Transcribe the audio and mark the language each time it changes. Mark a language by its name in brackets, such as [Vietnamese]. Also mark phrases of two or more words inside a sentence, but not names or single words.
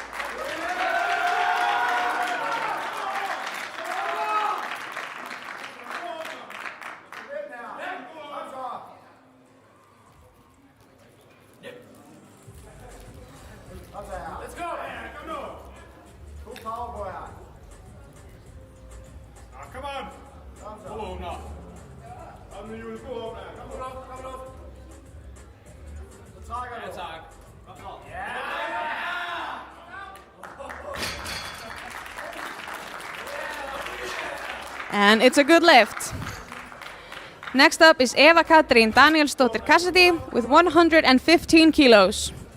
[English] Let's go! [Danish] Kom nu! God power på her. [English] Come on! [Danish] Kom åbner. Kom nu, Julie. God åbner. Kom op, kom op. Så trækker du. Ja, tak. Kom så. [English] And it's a good lift. Next up is Eva Katrín Danielsdóttir Cassidy with 115 kilos.